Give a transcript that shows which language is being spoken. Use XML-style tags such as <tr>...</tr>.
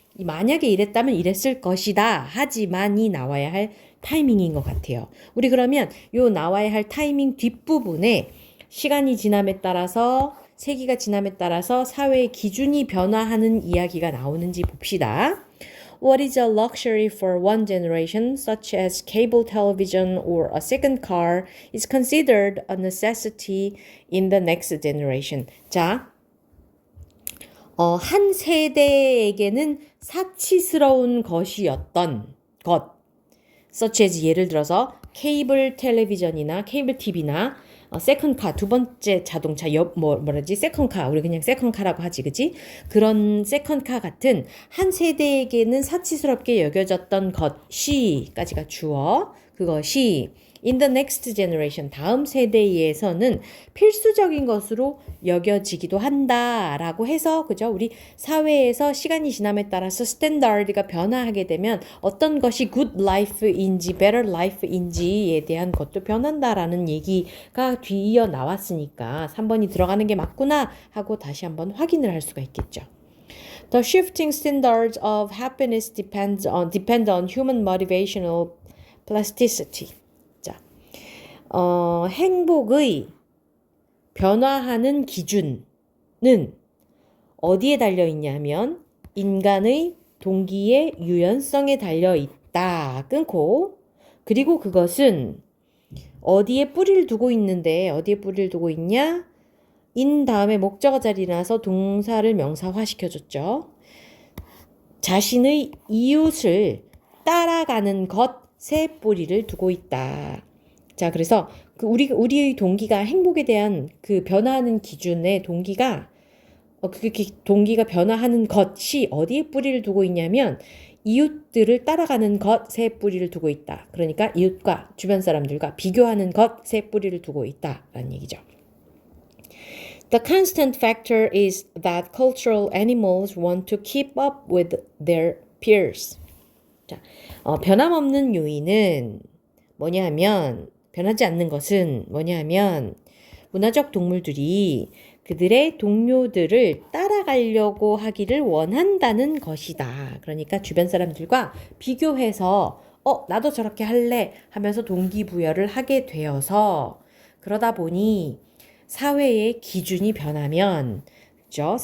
<ko>만약에 이랬다면 이랬을 것이다. 하지만이 나와야 할 타이밍인 것 같아요. 우리 그러면 요 나와야 할 타이밍 뒷부분에 시간이 지남에 따라서 세기가 지남에 따라서 사회의 기준이 변화하는 이야기가 나오는지 봅시다.</ko> <en>What is a luxury for one generation, such as cable television or a second car, is considered a necessity in the next generation.</en> <ko>자, 한 세대에게는 사치스러운 것이었던 것,</ko> <en>such as</en> <ko>예를 들어서 케이블 텔레비전이나 케이블 TV나 세컨카 두 번째 자동차 세컨카 우리 그냥 세컨카라고 하지 그지? 그런 세컨카 같은 한 세대에게는 사치스럽게 여겨졌던 것이까지가 주어 그것이</ko> <en>in the next generation</en> <ko>다음 세대에서는 필수적인 것으로 여겨지기도 한다라고 해서 그죠? 우리 사회에서 시간이 지남에 따라서 스탠다드가 변화하게 되면 어떤 것이</ko> <en>good life</en> <ko>인지</ko> <en>better life</en> <ko>인지에 대한 것도 변한다라는 얘기가 뒤이어 나왔으니까 3번이 들어가는 게 맞구나 하고 다시 한번 확인을 할 수가 있겠죠.</ko> <en>The shifting standards of happiness depend on human motivational plasticity.</en> <ko>행복의 변화하는 기준은 어디에 달려 있냐면 인간의 동기의 유연성에 달려 있다. 끊고 그리고 그것은 어디에 뿌리를 두고 있는데 어디에 뿌리를 두고 있냐? 인 다음에 목적어 자리 나서 동사를 명사화시켜줬죠. 자신의 이웃을 따라가는 것에 뿌리를 두고 있다. 자, 그래서 우리의 동기가 행복에 대한 그 변화하는 기준의 동기가 동기가 변화하는 것이 어디에 뿌리를 두고 있냐면 이웃들을 따라가는 것에 뿌리를 두고 있다. 그러니까 이웃과 주변 사람들과 비교하는 것에 뿌리를 두고 있다라는 얘기죠.</ko> <en>The constant factor is that cultural animals want to keep up with their peers.</en> <ko>자, 변함없는 요인은 뭐냐면 변하지 않는 것은 뭐냐면 문화적 동물들이 그들의 동료들을 따라가려고 하기를 원한다는 것이다. 그러니까 주변 사람들과 비교해서 나도 저렇게 할래 하면서 동기부여를 하게 되어서 그러다 보니 사회의 기준이 변하면 그죠?</ko>